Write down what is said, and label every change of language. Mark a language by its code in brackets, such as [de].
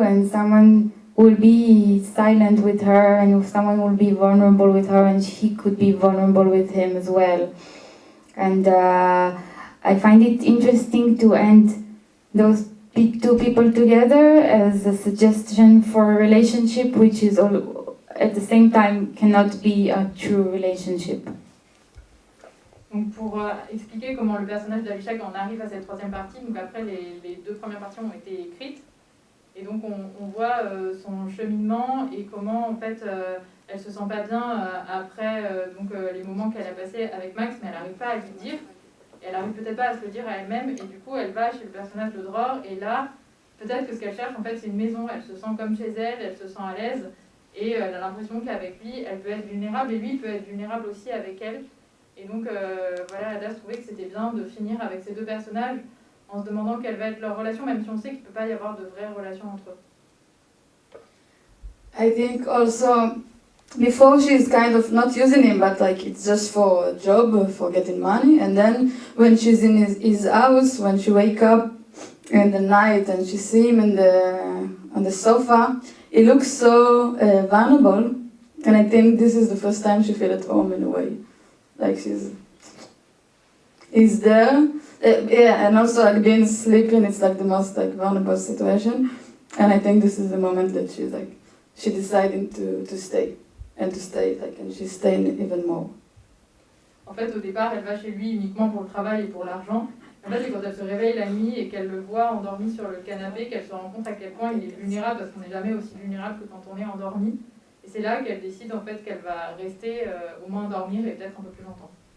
[en] And someone will be silent with her, and someone will be vulnerable with her, and she could be vulnerable with him as well. And I find it interesting to end those two people together as a suggestion for a relationship which is all, at the same time cannot be a true relationship. [fr] Donc pour expliquer comment le personnage d'Abishag en arrive à cette troisième partie, donc après les deux premières parties ont été écrites, et donc on voit son cheminement et comment en fait elle se sent pas bien après les moments qu'elle a passés avec Max, mais elle n'arrive pas à lui dire, et elle n'arrive peut-être pas à se le dire à elle-même, et du coup elle va chez le personnage de Dror, et là peut-être que ce qu'elle cherche en fait c'est une maison, elle se sent comme chez elle, elle se sent à l'aise, et elle a l'impression qu'avec lui elle peut être vulnérable, et lui peut être vulnérable aussi avec elle. Et donc voilà, Hadas trouvait que c'était bien de finir avec ces deux personnages en se demandant quelle va être leur relation, même si on sait qu'il ne peut pas y avoir de vraie relation entre eux. [en] I think also before she's kind of not using him, but like it's just for a job, for getting money. And then when she's in his house, when she wake up in the night and she see him on the sofa, he looks so vulnerable. And I think this is the first time she feels at home in a way. Like he's there, yeah, and also like being sleeping, it's like the most like vulnerable situation, and I think this is the moment that she decided to stay, and she's staying even more. [fr] En fait, au départ, elle va chez lui uniquement pour le travail et pour l'argent. En fait, c'est quand elle se réveille la nuit et qu'elle le voit endormi sur le canapé qu'elle se rend compte à quel point il est vulnérable, parce qu'on n'est jamais aussi vulnérable que quand on est endormi. Et c'est là qu'elle décide en fait qu'elle va rester au moins dormir et peut-être un peu plus longtemps.